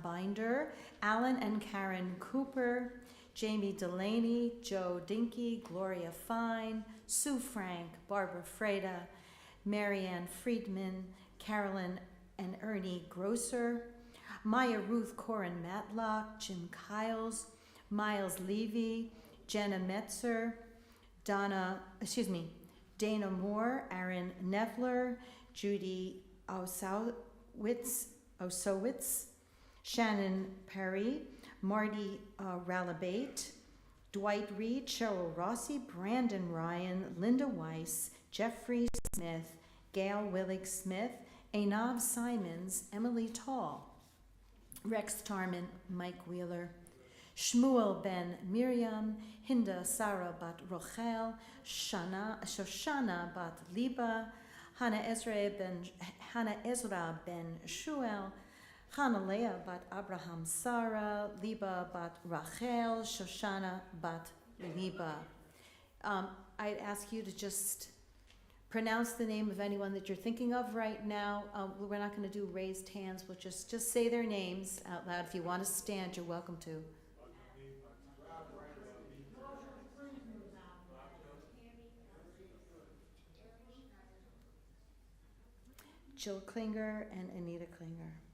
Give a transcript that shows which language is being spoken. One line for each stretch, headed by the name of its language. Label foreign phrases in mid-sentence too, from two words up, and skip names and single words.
English: Binder, Alan and Karen Cooper, Jamie Delaney, Joe Dinky, Gloria Fine, Sue Frank, Barbara Freda, Marianne Friedman, Carolyn and Ernie Grosser, Maya Ruth Corin Matlock, Jim Kiles, Miles Levy, Jenna Metzer, Dana Moore, Aaron Neffler, Judy Osowitz, Shannon Perry, Marty Ralabate, Dwight Reed, Cheryl Rossi, Brandon Ryan, Linda Weiss, Jeffrey Smith, Gail Willig Smith, Einav Simons, Emily Tall, Rex Tarman, Mike Wheeler, Shmuel ben Miriam, Hinda Sarah bat Rochel, Shoshana bat Liba, Hannah Ezra ben Shuel, Hanalea bat Abraham Sarah, Liba bat Rachel, Shoshana bat Liba. I'd ask you to just pronounce the name of anyone that you're thinking of right now. We're not going to do raised hands. We'll just say their names out loud. If you want to stand, you're welcome to. Jill Klinger and Anita Klinger.